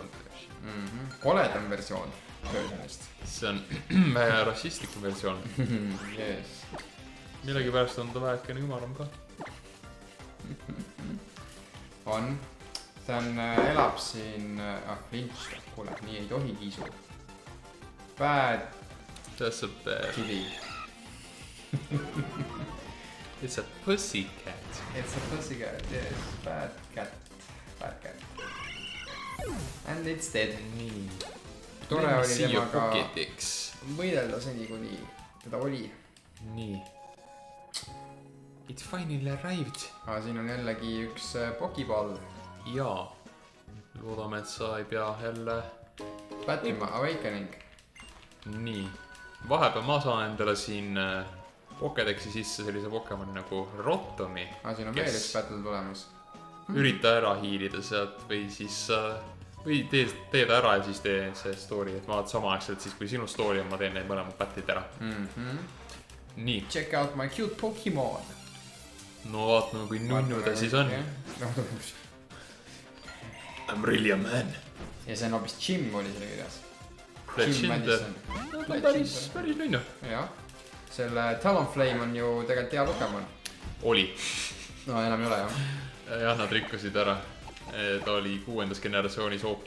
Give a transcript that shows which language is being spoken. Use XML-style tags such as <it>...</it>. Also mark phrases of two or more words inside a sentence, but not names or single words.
<et>Koledam versioon Persianist. See on vähe rassistlikum versioon.</et> <en>Yes.</en> <et>Millegi pärast on ta vähekene ümaram ka. On. Ta elab siin... Lynch, kuule, nii ei tohi kiisu.</et> <en>Bad That's a bad... kitty. It's a pussycat. It's a pussycat, yes. Bad cat. Bad cat. And it's dead.</en> <et>Nii. Tore oli temaga Pokédex. võidelda seni, kuni teda oli. Nii.</et> <en>It finally arrived.</en> <et>Siin on jällegi üks Pokeball. Jaa. Loodame, et sa ei pea jälle... Battlema Awakening. Nii. Vahepeal ma saan endale siin Pokédexi sisse sellise Pokemon nagu Rotomi. Siin on veel üks battle tulemas. Ürita ära hiilida sealt või siis... Või tee ta ära ja siis tee see story, et ma vaat samaaegselt siis, kui sinu story on, ma teen neid mõlemad battle'id ära. Nii.</et> <en>Check out my cute Pokemon.</en> <et>No vaatame, kui nunnu ta siis on.</et> <en>I'm really a man.</en> <et>Ja see on hoopis Jim oli selle kirjas. Jim Madison. Päris nunnu. Jah. Selle Talonflame on ju tegelikult hea Pokemon. Oli. No enam ei ole jah. Jah, nad rikkusid ära. Ta oli 6. generatsioonis OP.</et>